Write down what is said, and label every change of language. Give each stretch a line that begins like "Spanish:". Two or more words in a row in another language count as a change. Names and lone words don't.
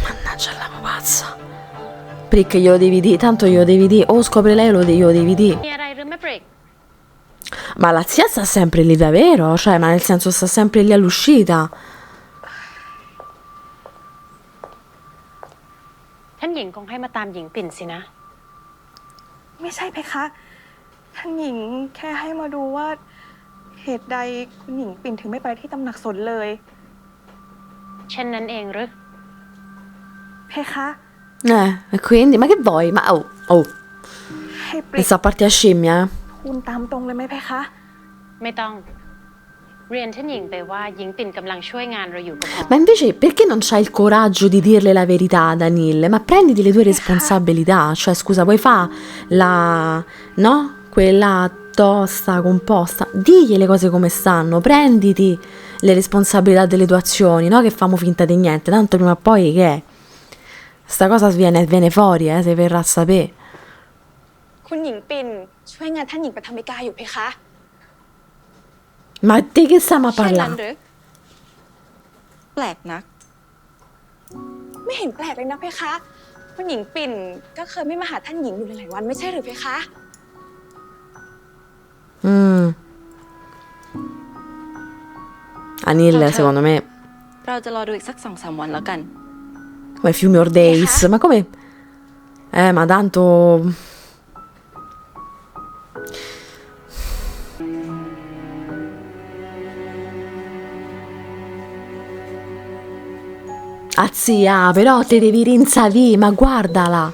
Italian: C'è la pazza. Prick glielo devi dire, tanto glielo devi dire, o scopre lei o glielo devi dire.
Thai: มีอะไรหรือไม่ปริก
Italian: Ma la zia sta sempre lì davvero? Cioè, ma nel senso sta sempre lì all'uscita.
Thai: ท่านหญิงคงให้มาตามหญิงปิ่นสินะ ไม่ใช่เพคะ ท่านหญิงแค่ให้มาดูว่า เหตุใดคุณหญิงปิ่นถึงไม่ไปที่ตำหนักสนเลย เช่นนั้นเองหรือ เพคะ
Italian: E quindi, ma che vuoi? Ma oh,
Thai: ให้ปริ
Italian: mi
Thai: ก
Italian: sta a parte a scimmia?
Thai: ทูลตามตรงเลยไหมเพคะ ไม่ต้อง เรียนท่านหญิงไปว่าหญิงปิ่นกำลังช่วยงานเราอยู่ก็พอ
Italian: Ma invece perché non c'hai il coraggio di dirle la verità ad Anil? Ma prenditi le tue responsabilità. Cioè, scusa, vuoi fa la... no? Quella tosta, composta. Digli le cose come stanno. Prenditi le responsabilità delle tue azioni, no? Che famo finta di niente. Tanto prima o poi che è? Sta cosa viene fuori, se verrà a sapere.
Thai: คุณหญิงปิ่นช่วยงานท่านหญิงปฐมิกาอยู่เพคะ
Italian: Ma di che stiamo a
Thai: ใช่นั้น
Italian: parlare?
Thai: หรือแปลกนัก ไม่เห็นแปลกเลยนะเพคะ คุณหญิงปิ่นก็เคยไม่มาหาท่านหญิงอยู่หลายๆวันไม่ใช่หรือเพคะ
Italian: Anil, secondo me,
Thai: เราจะรอดูอีกสัก 2-3 วันแล้วกัน
Italian: come Fiume or Days. Ma come? Ma tanto... Ah, zia, però te devi rinsavì, ma guardala.